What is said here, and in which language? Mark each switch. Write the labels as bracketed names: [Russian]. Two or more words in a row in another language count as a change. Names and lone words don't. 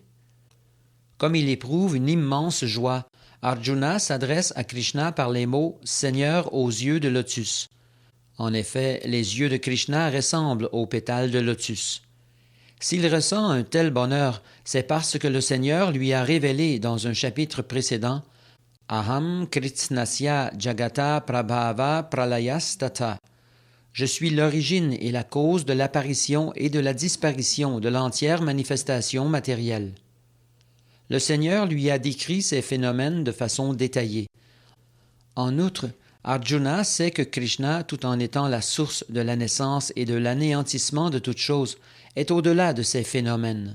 [French] Comme il éprouve une immense joie, Arjuna s'adresse à Krishna par les mots « Seigneur aux yeux de lotus ». En effet, les yeux de Krishna ressemblent aux pétales de lotus. S'il ressent un tel bonheur, c'est parce que le Seigneur lui a révélé dans un chapitre précédent « [Sanskrit] अहं कृत्स्नस्य जगतः प्रभवः प्रलयस्तथा [French] » Je suis l'origine et la cause de l'apparition et de la disparition de l'entière manifestation matérielle. Le Seigneur lui a décrit ces phénomènes de façon détaillée. En outre, Arjuna sait que Krishna, tout en étant la source de la naissance et de l'anéantissement de toute chose, est au-delà de ces phénomènes.